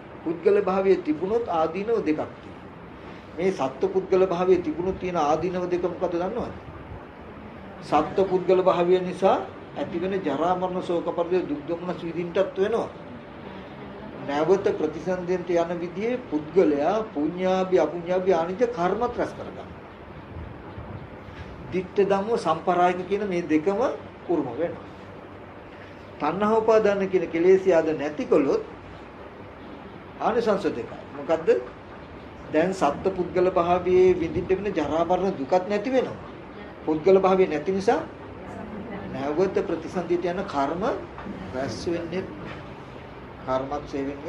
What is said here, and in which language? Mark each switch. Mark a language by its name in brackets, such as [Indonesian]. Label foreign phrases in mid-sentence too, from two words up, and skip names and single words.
[Sinhala] පුද්ගල භාවයේ තිබුණොත් ආදීනව දෙකක් තියෙනවා. මේ සත්ත්ව පුද්ගල භාවයේ තිබුණොත් තියෙන ආදීනව දෙක මොකද දන්නවද? සත්ත්ව පුද්ගල භාවය නිසා ඇතිවෙන ජරා මරණ ශෝක පරිදේ දුක් දුම්නස් විඳින්නටත් වෙනවා. නැවත ප්‍රතිසන්දෙන්ට යන විදිහේ පුද්ගලයා [Pali] පුඤ්ඤාභි අපුඤ්ඤාභි ආනිජ [Sinhala] කර්මත් රැස් කරගන්නවා. [Pali] ditta dhamma [Sinhala] සම්පරායික කියන මේ දෙකම උරුම වෙනවා. තණ්හා උපාදාන කියන කෙලෙසිය ආද නැතිකොලොත් ආනිසංස දෙකයි. මොකද්ද? දැන් සත්ත්ව පුද්ගල භාවයේ විඳින්න වෙන ජරා මරණ දුකත් නැති වෙනවා. පුද්ගල භාවයේ නැති නිසා නැවත ප්‍රතිසන්දියට යන කර්ම රැස් වෙන්නේ කර්මත් සෙවෙන්නේ.